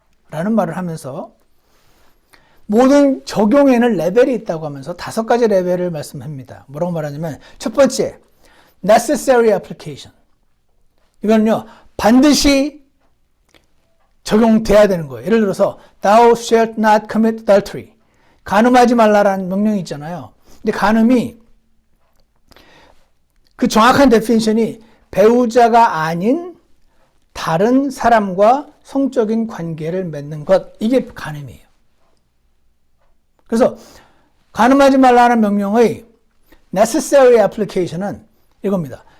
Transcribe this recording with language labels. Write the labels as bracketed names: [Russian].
[Korean] 라는 말을 하면서 모든 적용에는 레벨이 있다고 하면서 5가지 레벨을 말씀합니다. 뭐라고 말하냐면 첫 번째, [English] necessary application. [Korean] 이거는요, 반드시 적용돼야 되는 거예요. [English] 예를 들어서 thou shalt not commit adultery. [Korean] 간음하지 말라라는 명령이 있잖아요. 근데 간음이 그 정확한 데피니션이 배우자가 아닌 다른 사람과 성적인 관계를 맺는 것, 이게 간음이에요. 그래서 간음하지 말라는 명령의 [English] necessary application [Korean] 은 이겁니다.